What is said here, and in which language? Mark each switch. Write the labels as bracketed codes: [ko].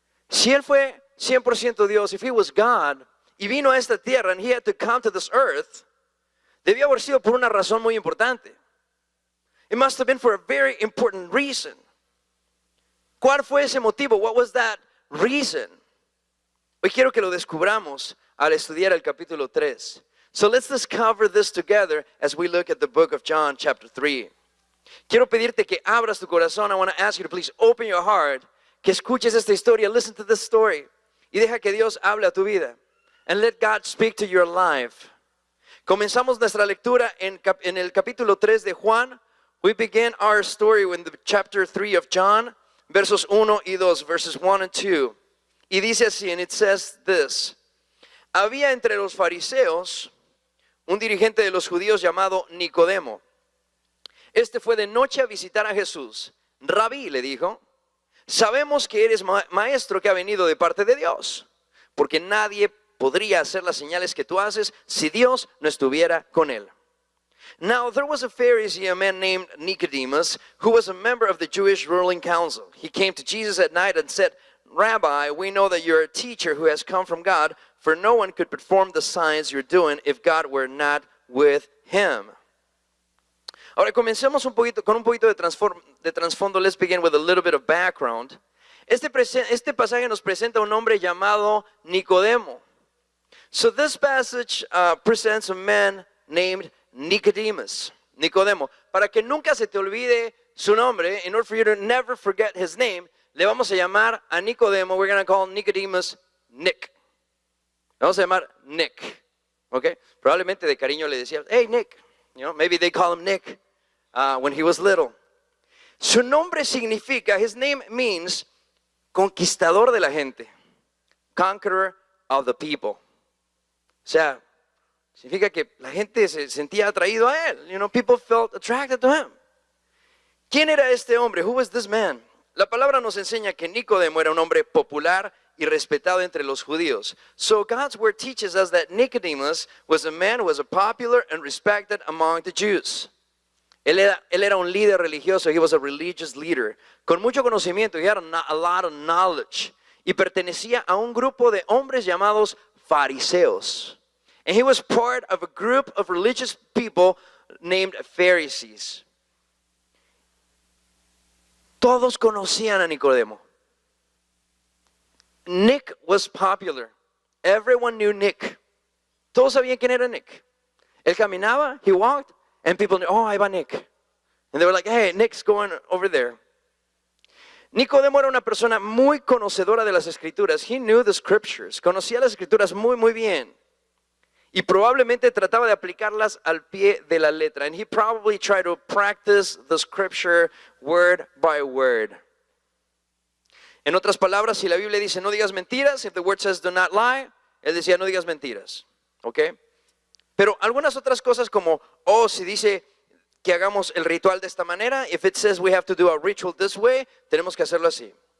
[es] Si Él fue 100% Dios, [en] if He was God, [es] y vino a esta tierra [en] and He had to come to this earth, [es] debió haber sido por una razón muy importante. [en] It must have been for a very important reason. [es] ¿Cuál fue ese motivo? [en] What was that reason? [es] Hoy quiero que lo descubramos al estudiar el capítulo 3. [en] So let's discover this together as we look at the book of John chapter 3. [es] Quiero pedirte que abras tu corazón. [en] I want to ask you to please open your heart, [es] que escuches esta historia, [en] listen to this story, [es] y deja que Dios hable a tu vida. [en] And let God speak to your life. [es] Comenzamos nuestra lectura en el capítulo 3 de Juan. [en] We begin our story in the chapter 3 of John, [es] versos 1 y 2, [en] verses 1 and 2. [es] Y dice así, [en] and it says this: [es] había entre los fariseos un dirigente de los judíos llamado Nicodemo. Este fue de noche a visitar a Jesús. Rabí, le dijo, sabemos que eres maestro que ha venido de parte de Dios, porque nadie podría hacer las señales que tú haces si Dios no estuviera con él. [en] Now there was a Pharisee, a man named Nicodemus, who was a member of the Jewish ruling council. He came to Jesus at night and said, Rabbi, we know that you're a teacher who has come from God, for no one could perform the signs you're doing if God were not with him. [es] Ahora comencemos con un poquito de trasfondo. [en] Let's begin with a little bit of background. [es] Este pasaje nos presenta un hombre llamado Nicodemo. [en] So this passage presents a man named Nicodemus. Nicodemo. [es] Para que nunca se te olvide su nombre, [en] in order for you to never forget his name, [es] le vamos a llamar a Nicodemo, [en] we're going to call Nicodemus Nick. [es] Le vamos a llamar Nick. Okay? Probablemente de cariño le decía, hey Nick. [en] You know, maybe they call him Nick when he was little. [es] Su nombre significa, [en] his name means [es] conquistador de la gente. [en] Conqueror of the people. [es] O sea, significa que la gente se sentía atraído a él. [en] You know, people felt attracted to him. [es] ¿Quién era este hombre? [en] Who was this man? [es] La palabra nos enseña que Nicodemo era un hombre popular y respetado entre los judíos. [en] So God's word teaches us that Nicodemus was a man who was popular and respected among the Jews. [es] Él era un líder religioso. [en] He was a religious leader. [es] Con mucho conocimiento. [en] He had a lot of knowledge. [es] Y pertenecía a un grupo de hombres llamados fariseos. [en] And he was part of a group of religious people named Pharisees. [es] Todos conocían a Nicodemo. [en] Nick was popular. Everyone knew Nick. [es] Todos sabían quién era Nick. Él caminaba, [en] he walked, and people knew, [es] oh, ahí va Nick. [en] And they were like, hey, Nick's going over there. [es] Nicodemo era una persona muy conocedora de las escrituras. [en] He knew the scriptures. [es] Conocía las escrituras muy, muy bien. Y probablemente trataba de aplicarlas al pie de la letra. [en] And he probably tried to practice the scripture word by word. [es] En otras palabras, si la Biblia dice no digas mentiras, [en] if the word says do not lie, [es] él decía no digas mentiras. ¿Ok? Pero algunas otras cosas como, si dice que hagamos el ritual de esta manera, [en] if it says we have to do a ritual this way, [es] tenemos que hacerlo así.